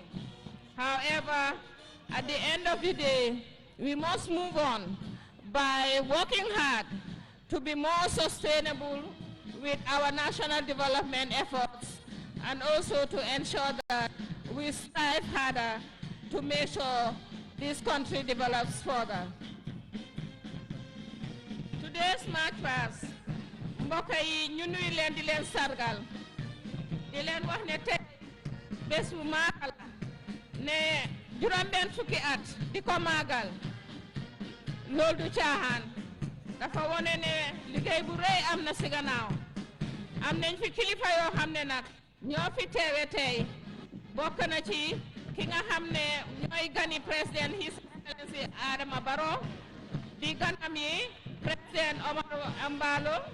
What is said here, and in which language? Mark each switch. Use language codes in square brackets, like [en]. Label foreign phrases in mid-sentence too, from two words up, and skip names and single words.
[en] However, at the end of the day, we must move on by working hard to be more sustainable with our national development efforts, and also to ensure that we strive harder to make sure this country develops further. Today's March past, [wo] mbokk yi ñu nuy leen di leen sargal di leen wax ne tey bés bu maagal ne juróom-benn fukki at di ko maagal loolu du caaxaan dafa wone ne liggéey bu rëy am na si gannaaw am nañ fi kilifa yoo xam ne nag ñoo fi teewe tey bokk na ci ki nga xam ne ñooy gani président [en] His Excellency [wo] Adama Barrow di ganam yi président Omar Ambalo